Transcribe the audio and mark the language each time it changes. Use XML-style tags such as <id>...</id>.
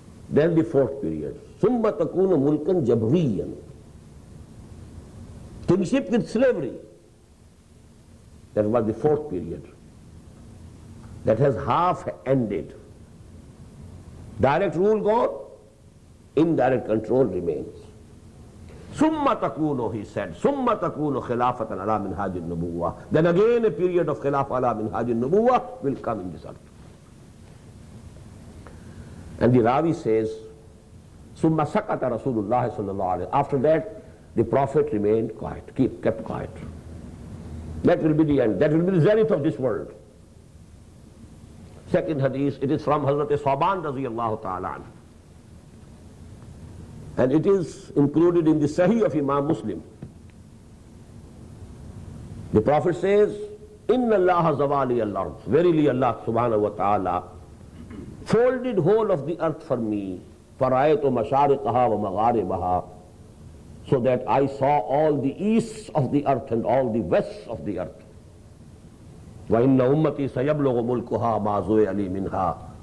<en>Then the fourth period,</en> <ar>ثُمَّ تَكُونُ مُلْكًا جَبْرِيًّا.</ar> <en>Kingship with slavery. That was the fourth period. That has half ended. Direct rule gone, indirect control remains.</en> <ar>ثُمَّ تَكُونُ,</ar> <en>he said,</en> <ar>ثُمَّ تَكُونُ خِلَافَةً عَلَى مِنْهَاجِ النُّبُوَّةِ.</ar> <en>Then again a period of khilafah</en> <ar>عَلَى مِنْهَاجِ النُّبُوَّةِ</ar> <en>will come in this earth. And the Ravi says,</en> <ar>ثُمَّ سَكَتَ رَسُولُ اللَّهِ صَلَّى اللَّهُ عَلَيْهِ.</ar> <en>After that, the Prophet remained quiet, kept quiet. That will be the end. That will be the zenith of this world. Second hadith, it is from Hazrat Sawban radiyallahu ta'ala anhu. And it is included in the Sahih of Imam Muslim. The Prophet says,</en> <ar>إِنَّ اللَّهَ زَوَالِيَ الْأَرْضِ.</ar> <en>Verily Allah subhanahu wa ta'ala folded whole of the earth for me,</en> <ar>فَرَأَيْتُ مَشَارِقَهَا وَمَغَارِبَهَا,</ar> <en>so that I saw all the easts of the earth and all the wests of the earth.</en> <ar>وَإِنَّ أُمَّتِي سَيَبْلُغُ مُلْكُهَا مَا زُوِيَ لِي مِنْهَا.</ar>